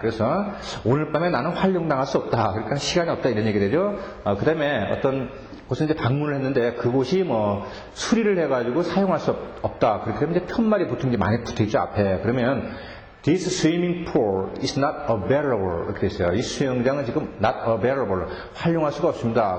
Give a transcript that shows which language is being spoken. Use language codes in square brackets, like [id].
[ko] 그래서 오늘 밤에 나는 활용당할 수 없다. 그러니까 시간이 없다 이런 얘기 되죠. 그 다음에 어떤 곳에 이제 방문을 했는데 그곳이 수리를 해가지고 사용할 수 없다. 그렇게 되면 이제 편말이 보통 이제 많이 붙어있죠, 앞에. 그러면 [en] This swimming pool is not available. [ko] 이렇게 됐어요. 이 수영장은 지금 [en] not available. [ko] 활용할 수가 없습니다.